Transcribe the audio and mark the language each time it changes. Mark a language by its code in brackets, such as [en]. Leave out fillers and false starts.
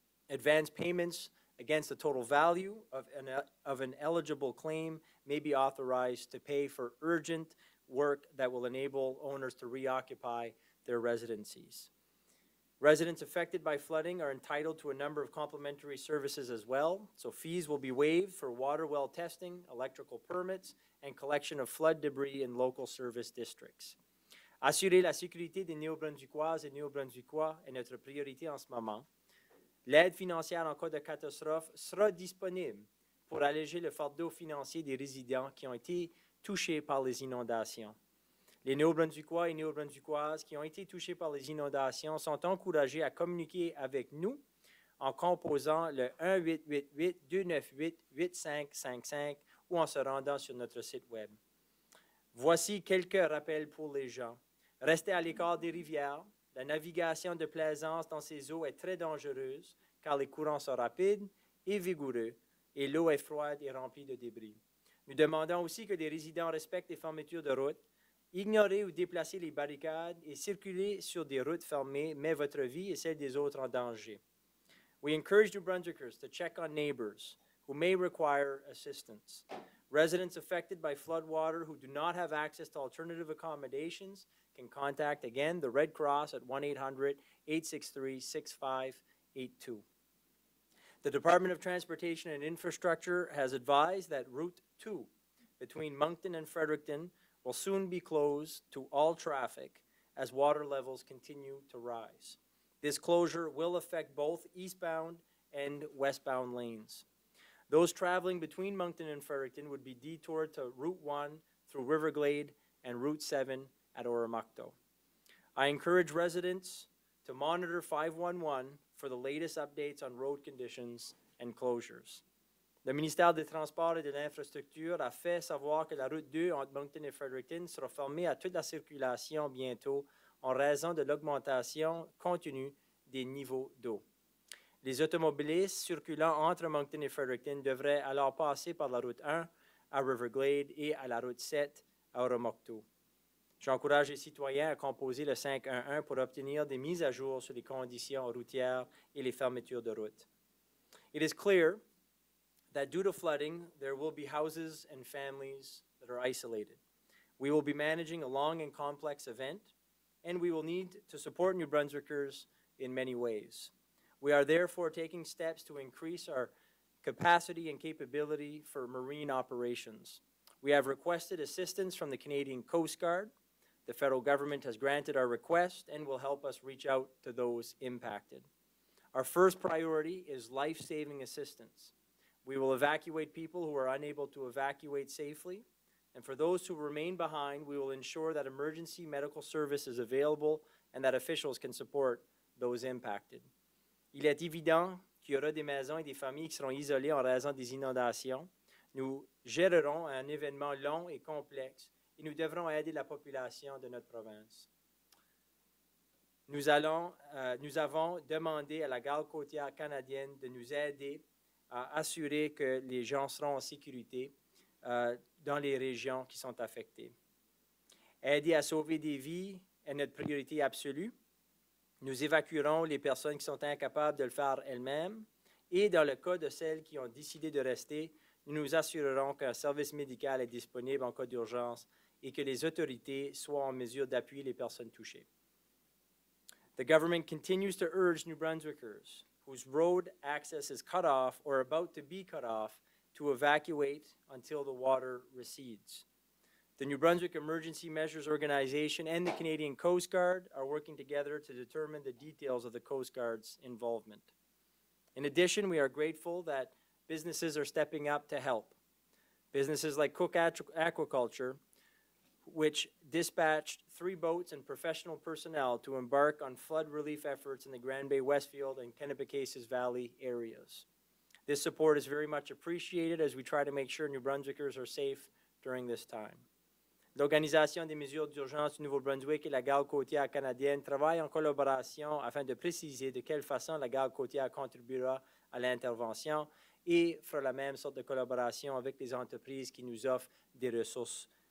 [en] Advance payments against the total value of an eligible claim may be authorized to pay for urgent work that will enable owners to reoccupy their residencies. Residents affected by flooding are entitled to a number of complimentary services as well. So fees will be waived for water well testing, electrical permits, and collection of flood debris in local service districts. [fr] Assurer la sécurité des Néo-Brunswickoises et Néo-Brunswickois est notre priorité en ce moment. L'aide financière en cas de catastrophe sera disponible pour alléger le fardeau financier des résidents qui ont été touchés par les inondations. Les Néo-Brunswickois et Néo-Brunswickoises qui ont été touchés par les inondations sont encouragés à communiquer avec nous en composant le 1-888-298-8555 ou en se rendant sur notre site web. Voici quelques rappels pour les gens. Restez à l'écart des rivières. La navigation de plaisance dans ces eaux est très dangereuse car les courants sont rapides et vigoureux et l'eau est froide et remplie de débris. Nous demandons aussi que les résidents respectent les fermetures de routes. Ignorer ou déplacer les barricades et circuler sur des routes fermées met votre vie et celle des autres en danger. [en] We encourage New Brunswickers to check on neighbors who may require assistance. Residents affected by floodwater who do not have access to alternative accommodations can contact, again, the Red Cross at 1-800-863-6582. The Department of Transportation and Infrastructure has advised that Route 2 between Moncton and Fredericton will soon be closed to all traffic as water levels continue to rise. This closure will affect both eastbound and westbound lanes. Those traveling between Moncton and Fredericton would be detoured to Route 1 through Riverglade and Route 7 at Oromocto. I encourage residents to monitor 511 for the latest updates on road conditions and closures. [fr] Le ministère des Transports et de l'Infrastructure a fait savoir que la route 2 entre Moncton et Fredericton sera fermée à toute la circulation bientôt en raison de l'augmentation continue des niveaux d'eau. Les automobilistes circulant entre Moncton et Fredericton devraient alors passer par la route 1 à Riverglade et à la route 7 à Oromocto. J'encourage les citoyens à composer le 511 pour obtenir des mises à jour sur les conditions routières et les fermetures de route. [en] It is clear that due to flooding, there will be houses and families that are isolated. We will be managing a long and complex event, and we will need to support New Brunswickers in many ways. We are therefore taking steps to increase our capacity and capability for marine operations. We have requested assistance from the Canadian Coast Guard. The federal government has granted our request and will help us reach out to those impacted. Our first priority is life-saving assistance. We will evacuate people who are unable to evacuate safely, and for those who remain behind, we will ensure that emergency medical service is available and that officials can support those impacted. [fr] Il est évident qu'il y aura des maisons et des familles qui seront isolées en raison des inondations. Nous gérerons un événement long et complexe et nous devrons aider la population de notre province. Nous avons demandé à la Garde côtière canadienne de nous aider à assurer que les gens seront en sécurité dans les régions qui sont affectées. Aider à sauver des vies est notre priorité absolue. Nous évacuerons les personnes qui sont incapables de le faire elles-mêmes et dans le cas de celles qui ont décidé de rester, nous nous assurerons qu'un service médical est disponible en cas d'urgence et que les autorités soient en mesure d'appuyer les personnes touchées. [en] The government continues to urge New Brunswickers whose road access is cut off or about to be cut off to evacuate until the water recedes. The New Brunswick Emergency Measures Organization and the Canadian Coast Guard are working together to determine the details of the Coast Guard's involvement. In addition, we are grateful that businesses are stepping up to help. Businesses like Cook Aquaculture, which dispatched 3 boats and professional personnel to embark on flood relief efforts in the Grand Bay Westfield and Kennebecasis Valley areas. This support is very much appreciated as we try to make sure New Brunswickers are safe during this time. [fr] L'Organisation des mesures d'urgence du Nouveau-Brunswick et la Garde côtière canadienne travaillent en collaboration afin de préciser de quelle façon la Garde côtière contribuera à l'intervention et fera la même sorte de collaboration avec les entreprises qui nous offrent des ressources.